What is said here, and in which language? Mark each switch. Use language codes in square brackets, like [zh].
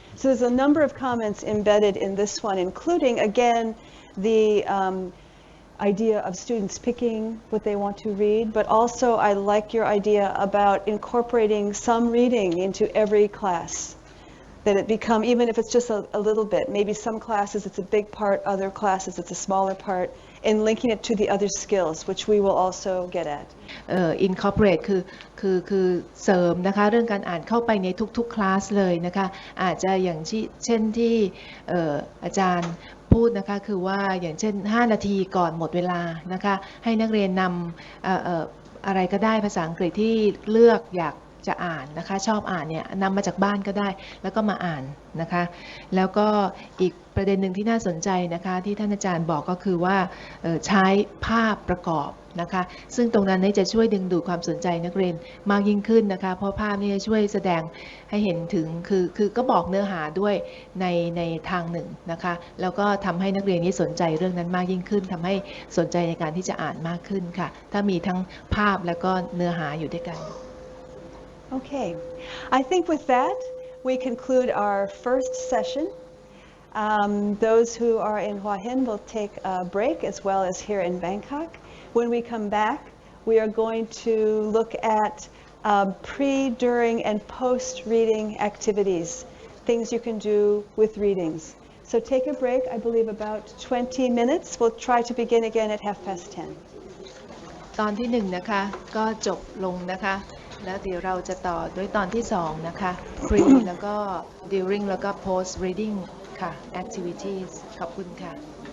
[en] So there's a number of comments embedded in this one, including, again, the idea of students picking what they want to read, but also I like your idea about incorporating some reading into every class, that it become, even if it's just a little bit, maybe some classes it's a big part, other classes it's a smaller part, and linking it to the other skills, which we will also get at. [th] incorporate คือเสริมนะคะเรื่องการอ่านเข้าไปในทุกๆคลาสเลยนะคะอาจจะอย่างเช่นที่อาจารย์พูดนะคะคือว่าอย่างเช่น5 นาทีก่อนหมดเวลานะคะให้นักเรียนนำอะไรก็ได้ภาษาอังกฤษที่เลือกอยากจะอ่านนะคะชอบอ่านเนี่ยนำมาจากบ้านก็ได้แล้วก็มาอ่านนะคะแล้วก็อีกประเด็นหนึ่งที่น่าสนใจนะคะที่ท่านอาจารย์บอกก็คือว่า ใช้ภาพประกอบนะคะซึ่งตรงนั้นจะช่วยดึงดูดความสนใจนักเรียนมากยิ่งขึ้นนะคะเพราะภาพนี่จะช่วยแสดงให้เห็นถึงคือก็บอกเนื้อหาด้วยในทางหนึ่งนะคะแล้วก็ทำให้นักเรียนนี้สนใจเรื่องนั้นมากยิ่งขึ้นทำให้สนใจในการที่จะอ่านมากขึ้นค่ะถ้ามีทั้งภาพแล้วก็เนื้อหาอยู่ด้วยกัน [en] Okay, I think with that, we conclude our first session. Those who are in Hua Hin will take a break as well as here in Bangkok. When we come back, we are going to look at pre, during, and post-reading activities, things you can do with readings. So take a break, I believe about 20 minutes. We'll try to begin again at 10:30. [th] ตอนที่1นะคะก็จบลงนะคะแล้วเดี๋ยวเราจะต่อด้วยตอนที่2นะคะ pre แล้วก็ during แล้วก็ post reading ค่ะ activities ขอบคุณค่ะ